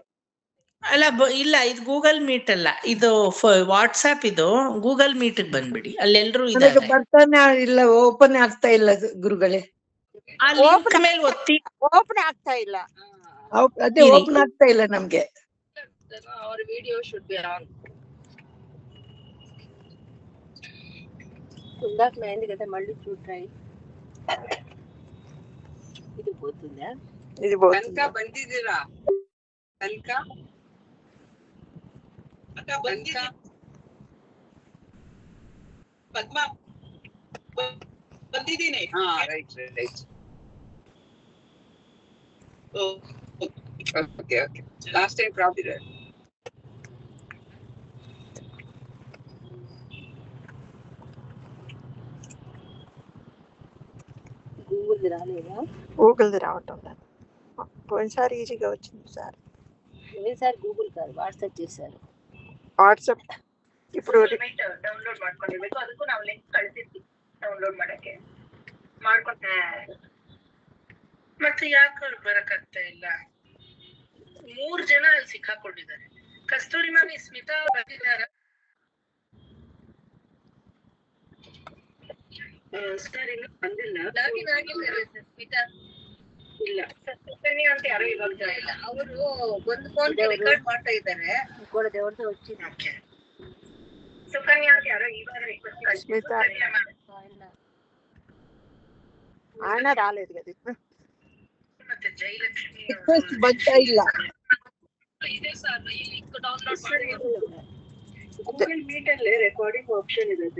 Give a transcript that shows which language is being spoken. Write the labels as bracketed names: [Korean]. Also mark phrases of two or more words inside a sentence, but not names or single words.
[Kannada] ಅಲ್ಲ ಇಲ್ಲ, ಇದು ಗೂಗಲ್ ಮೀಟ್ ಅಲ್ಲ, ಇದು ವಾಟ್ಸ್ಆಪ್. ಇದು ಗೂಗಲ್ ಮೀಟ್ಗೆ ಬಂದ್ಬಿಡಿ, ಅಲ್ಲೆಲ್ರು ಇದ್ದಾರೆ. ಬರ್ತಾನೆ ಇಲ್ಲ, ಓಪನ್ ಆಗ್ತಾ ಇಲ್ಲ ಗುರುಗಳೇ. ಆ ಲಿಂಕ್ ಮೇಲೆ ಒತ್ತಿ. ಓಪನ್ ಆಗ್ತಾ ಇಲ್ಲ. ಅದೇ ಓಪನ್ ಆಗ್ತಾ ಇಲ್ಲ ನಮ್ಗೆ. [English] our video should be on. [Telugu] ఇందాక అయింది కదా, మళ్ళీ చూడ్రాయి. ఇది పోతుందా? ఇది కనుక ಬಂದಿದ್ದೀರಾ? [Kannada] ಕನಕ ಅಕ್ಕ ಬಂದಿದ್ದೀರಾ? ಪದ್ಮ ಬಂದಿದ್ದೀನಿ. ಹಾ, ರೈಟ್. ಓಕೆ. [English] last time problem. [Telugu] గూగుల్ది రావటం లేదు. పోయినసారి ఈజీగా వచ్చింది సార్. పోయినసారి గూగుల్ కాదు, వాట్సాప్ చేశారు. [Kannada] ವಾಟ್ಸಪ್ ఇప్పుడు ಡೌನ್ಲೋಡ್ ಮಾಡ್ಕೊಂಡಿರ್ಬೇಕು. ಅದಕ್ಕೂ ನಾವು ಲಿಂಕ್ ಕಳಿಸಿದ್ವಿ ಡೌನ್ಲೋಡ್ ಮಾಡಕ್ಕೆ. ಮಾಡ್ಕೊಂಡೆ ಮತ್ತೆ ಯಾಕೆ ಅವ್ರು ಬರಕಾಗ್ತಾ ಇಲ್ಲ? 3 ಜನ ಅಲ್ಲಿ ಸಿಕ್ಕಾಕೊಂಡಿದ್ದಾರೆ. ಕಸ್ತೂರಿ ಮಾಮಿ, ಸ್ಮಿತಾ ಬಂದಿದ್ದಾರೆ. ಸರ್ ಇನ್ನೂ ಬಂದಿಲ್ಲ. ಸ್ಮಿತಾ ಇಲ್ಲ. ಸುಕನ್ಯಾ ಅಂತ ಯಾರು ಇವಾಗ ಇಲ್ಲ. ಅವರು ಒಂದು ಫೋನ್ ರೆಕಾರ್ಡ್ ಮಾಡ್ತಾ ಇದ್ದಾರೆ. ದೇವ್ರದ್ದು వచ్చింది. ಓಕೆ. ಸುಕನ್ಯಾ ಅಂತ ಯಾರು ಇವಾಗ ರಿಕ್ವೆಸ್ಟ್. [Telugu] ಸ್ಮಿತಾ ఆయన రాలేదు కదా ఇప్పుడు. [Kannada] ಮತ್ತೆ ಜಯಲಕ್ಷ್ಮಿ ರಿಕ್ವೆಸ್ಟ್ ಬರ್ತಾ ಇಲ್ಲ. ಇದೆ ಸರ್, ಈ ಲಿಂಕ್ ಡೌನ್ಲೋಡ್ ಮಾಡಿ. ಗೂಗಲ್ ಮೀಟ್ ಅಲ್ಲಿ [English] recording option [Kannada] ಇರುತ್ತೆ.